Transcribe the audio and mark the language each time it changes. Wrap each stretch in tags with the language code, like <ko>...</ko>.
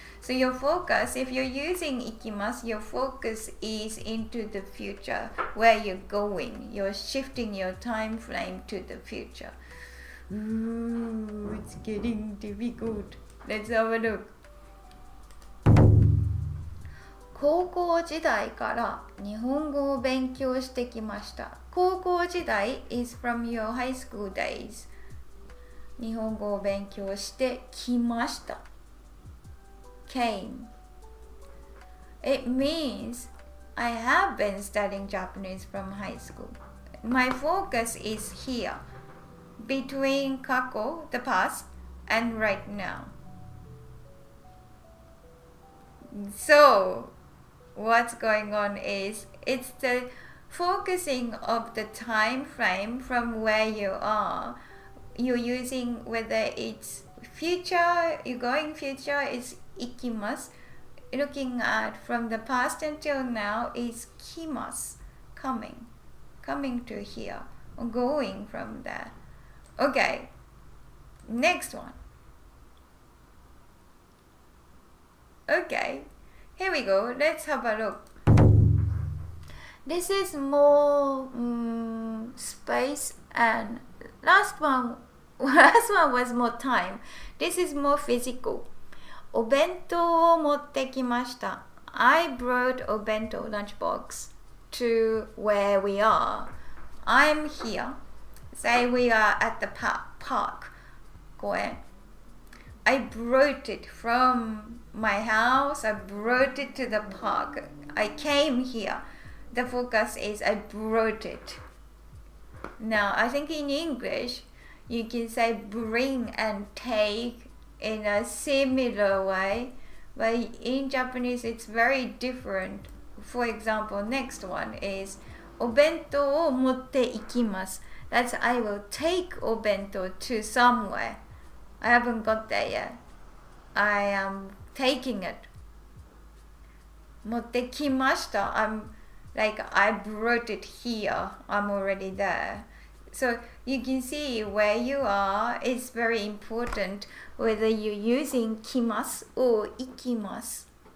<en>So your focus, if you're using ikimasu, your focus is into the future, where you're going. You're shifting your time frame to the future. Ooh, it's getting difficult. Let's have a look.</en> <ja>高校時代から日本語を勉強してきました。</ja> <en>高校時代 is from your high school days.</en> <ja>日本語を勉強してきました。</ja> <en>Came. It means I have been studying Japanese from high school. My focus is here, between kako, the past, and right now. So, what's going on is it's the focusing of the time frame from where you are. You're using whether it's future, you're going future is ikimasu. Looking at from the past until now is kimasu, coming to here, or going from there. Okay, next one. Okay, here we go. Let's have a look. This is more space, and last one was more time. This is more physical.</en> <ja>お弁当を持ってきました。</ja> <en>I brought お弁当 lunchbox to where we are. I'm here. Say we are at the park. 公園。 I brought it from my house. I brought it to the park. I came here. The focus is I brought it. Now, I think in English, you can say bring and take in a similar way. But in Japanese, it's very different. For example, next one is</en> <ja>お弁当を持って行きます。</ja> <en>That's I will take お弁当 to somewhere. I haven't got there yet. I am taking it.</en> <ja>持ってきました。</ja> <en>I'm like I brought it here. I'm already there. So you can see where you are is very important whether you're using 来ます or 行きます。</en>